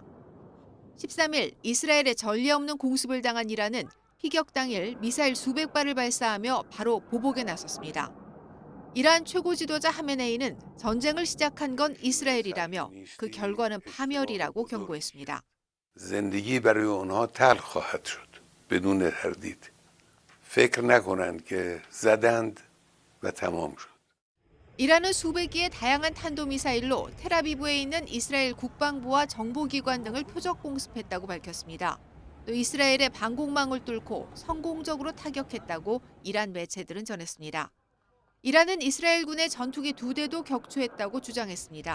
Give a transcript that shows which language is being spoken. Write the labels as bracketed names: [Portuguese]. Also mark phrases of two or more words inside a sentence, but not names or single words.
[Korean] 13일 이스라엘의 전례 없는 공습을 당한 이란은 피격 당일 미사일 수백 발을 발사하며 바로 보복에 나섰습니다. 이란 최고 지도자 하메네이는 전쟁을 시작한 건 이스라엘이라며 그 결과는 파멸이라고 경고했습니다. [Persian] زندگی برای اونها تلخ خواهد شد بدون تردید فکر نکنند که زدند و تمام شد. [Korean] 이란은 수백 기의 다양한 탄도미사일로 텔아비브에 있는 이스라엘 국방부와 정보기관 등을 표적 공습했다고 밝혔습니다. 또 이스라엘의 방공망을 뚫고 성공적으로 타격했다고 이란 매체들은 전했습니다. 이란은 이스라엘군의 전투기 2대도 격추했다고 주장했습니다.